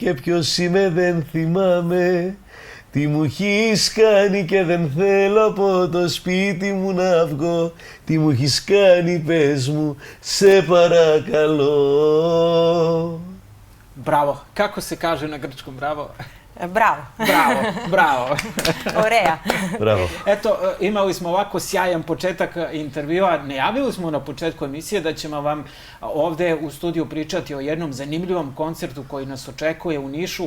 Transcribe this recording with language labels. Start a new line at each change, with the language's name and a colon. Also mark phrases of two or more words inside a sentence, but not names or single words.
Greek: Και ποιος είμαι δεν θυμάμαι. Τι μου έχεις κάνει και δεν θέλω από το σπίτι μου να βγω. Τι μου έχεις κάνει πες μου, σε παρακαλώ.
Serbian: Bravo. Kako se kaže na grčkom bravo? Bravo. Bravo, bravo.
Greek: Oreja.
Serbian: Bravo. Eto, imali smo ovako sjajan početak intervjua. Najavili smo na početku emisije da ćemo vam ovde u studiju pričati o jednom zanimljivom koncertu koji nas očekuje u Nišu.